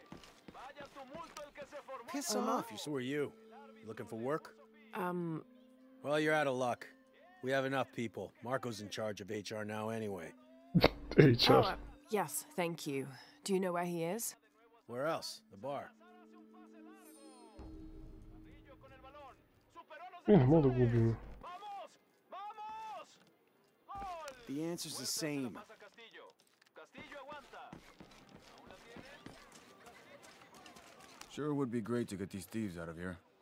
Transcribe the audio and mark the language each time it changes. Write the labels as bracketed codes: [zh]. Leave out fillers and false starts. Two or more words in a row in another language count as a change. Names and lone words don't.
[en] Piss him off. Who are you? Looking for work? Well, you're out of luck. We have enough people. Marco's in charge of HR now anyway. HR. Yes, thank you. Do you know where he is? Where else? The bar. [bg] Не мога да го убим. [en] The answer's the same. Sure would be great to get these thieves out of here.